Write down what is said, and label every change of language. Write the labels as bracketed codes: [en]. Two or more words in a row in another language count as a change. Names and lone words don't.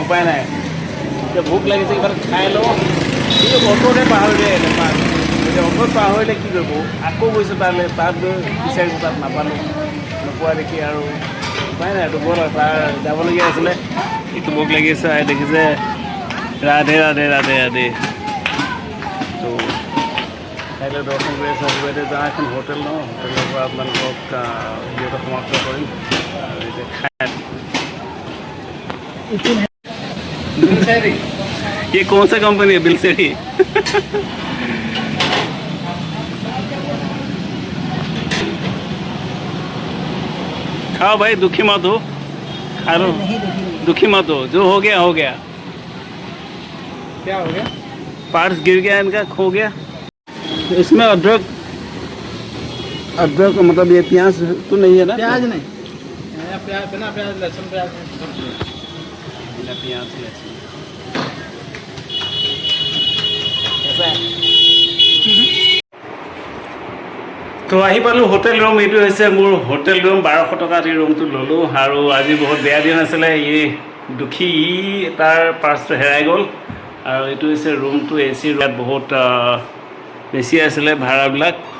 [as] উপায় নাই এতিয়া ভোক লাগিছে কিবা খাই লওঁ কিন্তু অট'তে পাহৰিলে এতিয়া অট'ত পাহৰিলে কি কৰিব আকৌ গৈছোঁ তাত গৈ বিচাৰিছোঁ তাত নাপালোঁ নোপোৱা দেখি আৰু উপায় নাই এইটো গ'ল তাৰ যাবলগীয়া আছিলে এইটো ভোক লাগিছে দেখিছে ৰাধে ৰাধে ৰাধে ৰাধে তো কাইলৈ দৰ্শন কৰি আছোঁ আজিবাইতে যাওঁ এখন হোটেল ন হোটেলৰ পৰা আপোনালোকক ভিডিঅ'টো সমাপ্ত কৰিম আৰু এতিয়া খাই [hi] ये कौन सा कंपनी है बिलसेरी खाओ भाई दुखी मत हो खा लो दुखी मत हो जो हो गया क्या हो गया पार्ट्स गिर गया इनका खो गया इसमें अदरक मतलब ये प्याज तो नहीं है ना प्याज नहीं बिना प्याज लहसुन प्याज प्याज लहसुन [as] তো আহি পালোঁ হোটেল ৰুম এইটো হৈছে মোৰ হোটেল ৰুম 1200 টকাত এই ৰুমটো ল'লোঁ আৰু আজি বহুত বেয়া দিন আছিলে দুখী তাৰ পাৰ্চটো হেৰাই গ'ল আৰু এইটো হৈছে ৰুমটো এচি ৰুমত বহুত বেছি আছিলে ভাড়াবিলাক